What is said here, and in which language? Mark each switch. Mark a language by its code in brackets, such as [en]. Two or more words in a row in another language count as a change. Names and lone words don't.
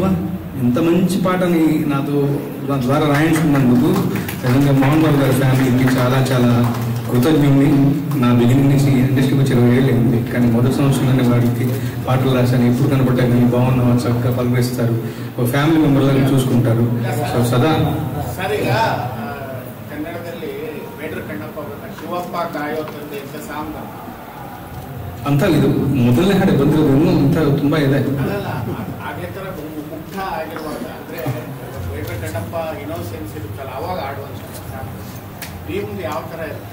[te] ఇంత మంచి పాటని నాతో నా ద్వారా రాయించుకున్నందుకు నిజంగా మోహన్ బాబు గారి ఫ్యామిలీకి చాలా చాలా కృతజ్ఞుని. నా బిగినింగ్ నుంచి ఇండస్ట్రీకి వచ్చి 20 ఏళ్ళు అయింది, కానీ మొదటి సంవత్సరంలోనే వాడికి పాటలు రాశాను. ఎప్పుడు కనపడ్డా కానీ బాగున్నావా చక్కగా పలకరిస్తారు, ఒక [en] family memberlaaga [te] చూసుకుంటారు. [kn] సో ಸದಾ ಸರಿಗಾ ಕನ್ನಡದಲ್ಲಿ ಬೇಡ್ರ ಕಣ್ಣಪ್ಪ ಶಿವಪ್ಪ ಕಾಯೋ ತಂದೆ ಅಂತ ಸಾಂಗ್ ಅಂತ ಇದು ಮೊದಲನೇ ಹಾಡು ಬಂದಿರೋದು ಇನ್ನೂ ಅಂತ ತುಂಬಾ ಇದೆ. ಅದೇ ತರ ಮುಗ್ಧ ಆಗಿರುವಾಗ ಅಂದ್ರೆ ಬೇಡ್ರ ಕಣ್ಣಪ್ಪ ಇನೋಸೆನ್ಸ್ ಇರುತ್ತಲ್ಲ ಅವಾಗ ಆಡುವಂತ ಈ ಮುಂದೆ ಯಾವ ತರ ಇರುತ್ತೆ